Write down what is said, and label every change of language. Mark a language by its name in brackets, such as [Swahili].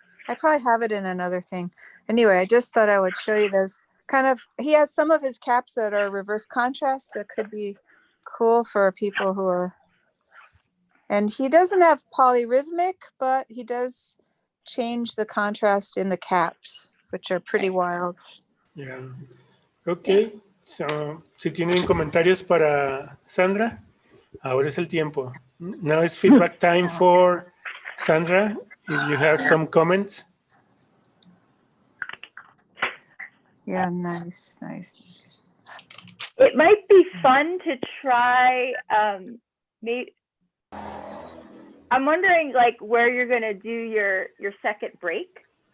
[English] I probably have it in another thing. Anyway, I just thought I would show you those kind of, he has some of his caps that are reverse contrast that could be cool for people who are, and he doesn't have polyrhythmic, but he does change the contrast in the caps, which are pretty wild. Yeah. Ok. [Spanish] So, si tienen comentarios para Sandra, ahora es el tiempo. [English] Now it's feedback time for Sandra. If you have some comments. Yeah, nice, nice. It might be fun to try. Maybe I'm wondering, like, where you're gonna do your second break.